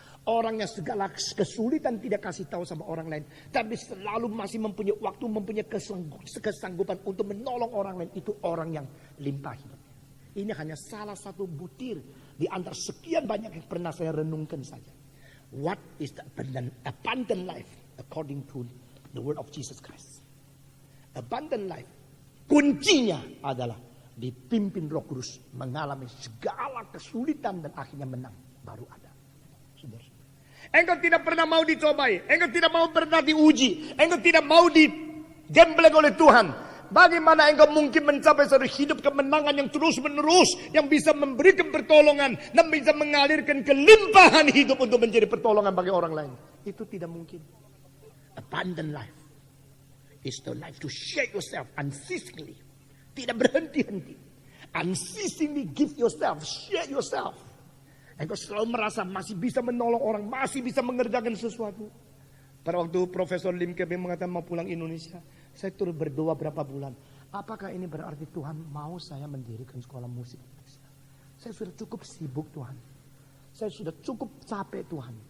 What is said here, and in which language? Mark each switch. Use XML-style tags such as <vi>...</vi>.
<id>Orang yang segala kesulitan tidak kasih tahu sama orang lain, tapi selalu masih mempunyai waktu, mempunyai kesanggupan untuk menolong orang lain. Itu orang yang limpah hidup. Ini hanya salah satu butir di antara sekian banyak yang pernah saya renungkan saja.</id> <en>What is the abundant life according to the word of Jesus Christ? Abundant life,</en> <id>kuncinya adalah dipimpin Roh Kudus, mengalami segala kesulitan dan akhirnya menang. Baru ada. Saudara. Engkau tidak pernah mau dicobai, engkau tidak mau pernah diuji, engkau tidak mau digembleng oleh Tuhan. Bagaimana engkau mungkin mencapai satu hidup kemenangan yang terus menerus, yang bisa memberikan pertolongan dan bisa mengalirkan kelimpahan hidup untuk menjadi pertolongan bagi orang lain? Itu tidak mungkin.</id> <en>Abundant life is the life to share yourself unceasingly,</en> <id>tidak berhenti-henti.</id> <en>Unceasingly give yourself, share yourself.</en> <id>Engkau selalu merasa masih bisa menolong orang, masih bisa mengerjakan sesuatu. Pada waktu Profesor Lim Kebeng mengatakan mau pulang Indonesia, saya turut berdoa berapa bulan. Apakah ini berarti Tuhan mau saya mendirikan sekolah musik Indonesia? Saya sudah cukup sibuk Tuhan. Saya sudah cukup capek Tuhan.</id>